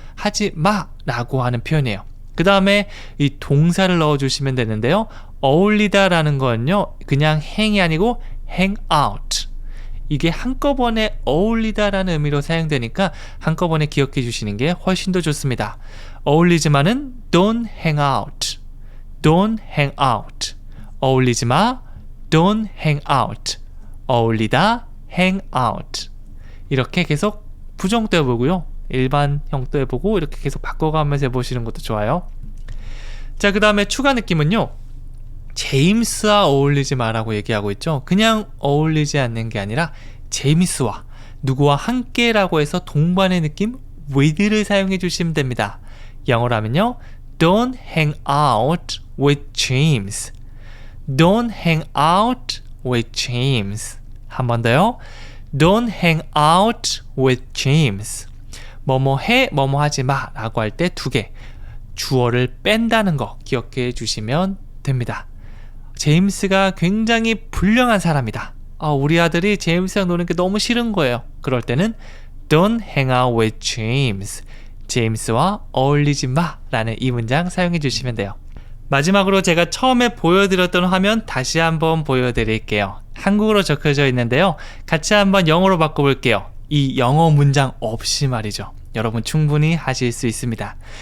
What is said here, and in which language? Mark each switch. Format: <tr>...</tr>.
<ko>하지 마라고 하는 표현이에요. 그 다음에 이 동사를 넣어주시면 되는데요. 어울리다 라는 거는요, 그냥 hang이 아니고</ko> <en>hang out.</en> <ko>이게 한꺼번에 어울리다 라는 의미로 사용되니까 한꺼번에 기억해 주시는 게 훨씬 더 좋습니다. 어울리지마는</ko> <en>don't hang out. Don't hang out.</en> <ko>어울리지 마.</ko> <en>Don't hang out.</en> <ko>어울리다.</ko> <en>hang out.</en> <ko>이렇게 계속 부정도 해보고요. 일반형도 해보고 이렇게 계속 바꿔가면서 해보시는 것도 좋아요. 자, 그 다음에 추가 느낌은요. 제임스와 어울리지 마라고 얘기하고 있죠. 그냥 어울리지 않는 게 아니라 제임스와 누구와 함께라고 해서 동반의 느낌 with를 사용해 주시면 됩니다. 영어로 하면요.</ko> <en>Don't hang out with James. Don't hang out with James.</en> <ko>한 번 더요.</ko> <en>Don't hang out with James.</en> <ko>뭐뭐 해, 뭐뭐 하지 마 라고 할 때 두 개. 주어를 뺀다는 거 기억해 주시면 됩니다. 제임스가 굉장히 불량한 사람이다. 우리 아들이 제임스랑 노는 게 너무 싫은 거예요. 그럴 때는</ko> <en>Don't hang out with James.</en> <ko>제임스와 어울리지 마 라는 이 문장 사용해 주시면 돼요. 마지막으로 제가 처음에 보여드렸던 화면 다시 한번 보여드릴게요. 한국어로 적혀져 있는데요. 같이 한번 영어로 바꿔볼게요. 이 영어 문장 없이 말이죠. 여러분 충분히 하실 수 있습니다.</ko>